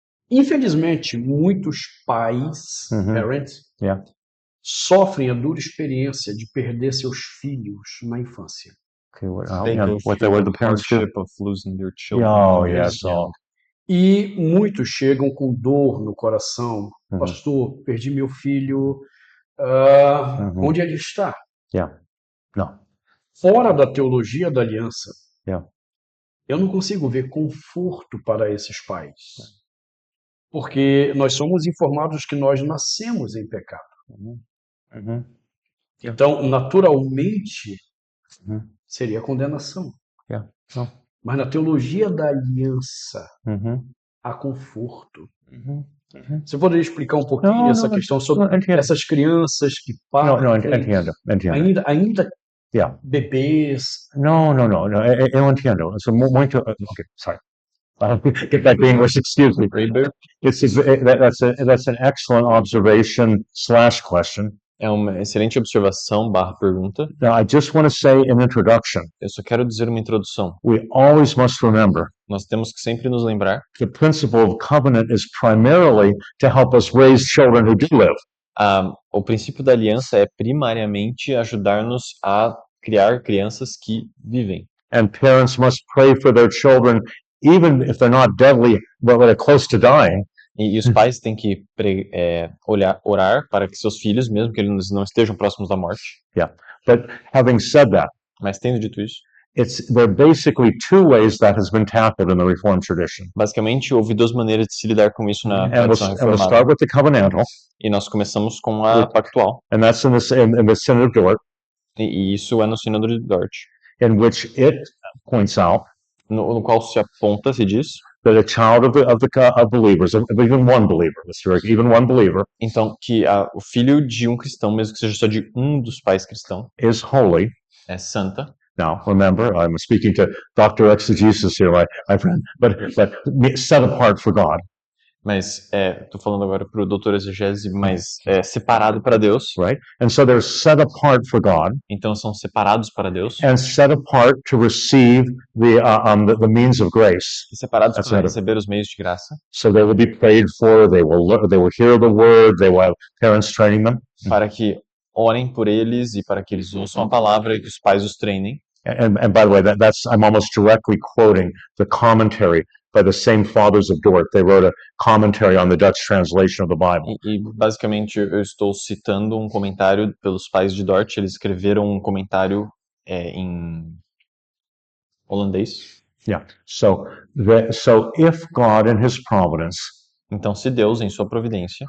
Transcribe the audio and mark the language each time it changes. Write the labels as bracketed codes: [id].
[pt] Infelizmente, muitos pais, parents, sofrem a dura experiência de perder seus filhos na infância. [en] Okay, what the parents do? Of losing their children. Oh, yes. [pt] E muitos chegam com dor no coração. Pastor, perdi meu filho. Onde ele está? [en] No. [pt] Fora da teologia da aliança, [en] Yeah. [pt] eu não consigo ver conforto para esses pais. Porque nós somos informados que nós nascemos em pecado. Então, naturalmente, seria condenação. Mas na teologia da aliança, há conforto. Você poderia explicar um pouquinho essa questão sobre essas crianças que partem, ainda bebês? No, eu entendo. [en] So, [pt] muito, [en] okay, sorry. Get back to English, excuse me. That's an excellent observation / question. [pt] É uma excelente observação / pergunta. [en] Now, I just want to say in introduction, [pt] Eu só quero dizer uma introdução. [en] we always must remember [pt] Nós temos que sempre nos lembrar [en] the principle of covenant is primarily to help us raise children who do live. [pt] O princípio da aliança é primariamente ajudar-nos a criar crianças que vivem. [en] And parents must pray for their children, even if they're not deadly, but they're close to dying. [pt] E os pais têm que orar para que seus filhos, mesmo que eles não estejam próximos da morte. [en] But having said that, [pt] Mas tendo dito isso, [en] there are basically two ways that has been tackled in the Reformed tradition. [pt] basicamente houve duas maneiras de se lidar com isso na [en] And [pt] tradição [en] we'll [pt] reformada. [en] start with the covenantal, [pt] E nós começamos com a pactual. [en] and that's in the Synod of Dort, [pt] E isso é no Sínodo de Dort, [en] in which it points out [pt] no qual se aponta, se diz, [en] that a child of believers, of even one believer, [pt] então que o filho de um cristão, mesmo que seja só de um dos pais cristãos, [en] is holy. [pt] é santa. [en] Now, remember, I'm speaking to Dr. Exegesis here, my friend, but set apart for God. [pt] Mas estou falando agora para o doutor exegese, mas separado para Deus. [en] Right? And so they're set apart for God. [pt] Então são separados para Deus. [en] And set apart to receive the means of grace. [pt] E separados para receber os meios de graça. [en] So they will be prayed for. They will hear the word. They will have parents training them. [pt] Para que orem por eles e para que eles ouçam a palavra e que os pais os treinem. [en] And by the way, I'm almost directly quoting the commentary by the same fathers of Dort. They wrote a commentary on the Dutch translation of the Bible. [pt] E basicamente eu estou citando um comentário pelos pais de Dort. Eles escreveram um comentário em holandês. [en] Yeah. So if God in His providence [pt] Então, se Deus, em sua providência,